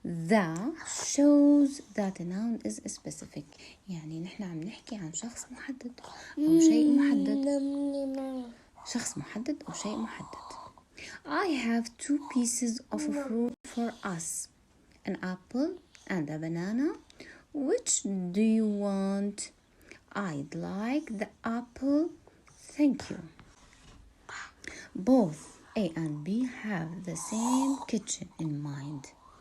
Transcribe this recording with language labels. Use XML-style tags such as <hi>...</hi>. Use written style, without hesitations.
<en>the shows that a noun is specific.</en> <ar>يعني نحن عم نحكي عن شخص محدد أو شيء محدد.</ar> <en>I have 2 pieces of fruit for us. an apple and a banana. Which do you want? I'd like the apple. Thank you. Both A and B have the same kitchen in mind.</en>